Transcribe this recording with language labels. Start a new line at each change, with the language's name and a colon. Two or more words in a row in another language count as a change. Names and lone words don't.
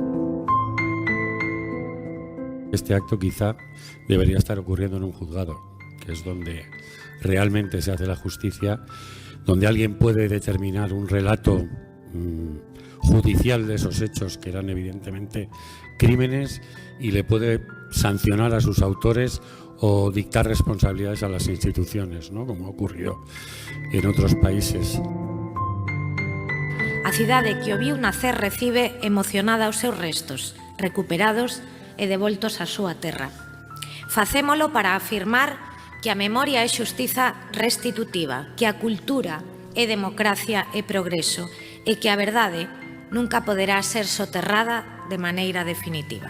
Spanish: Este acto quizá debería estar ocurriendo en un juzgado, que es donde realmente se hace la justicia, donde alguien puede determinar un relato judicial de esos hechos que eran evidentemente crímenes y le puede sancionar a sus autores o dictar responsabilidades a las instituciones, ¿no? Como ha ocurrido en otros países.
Galician: A cidade que o viu nacer recibe emocionada os seus restos, recuperados e devoltos á súa terra. Facémolo para afirmar que a memoria é xustiza restitutiva, que a cultura é democracia e progreso e que a verdade nunca poderá ser soterrada de maneira definitiva.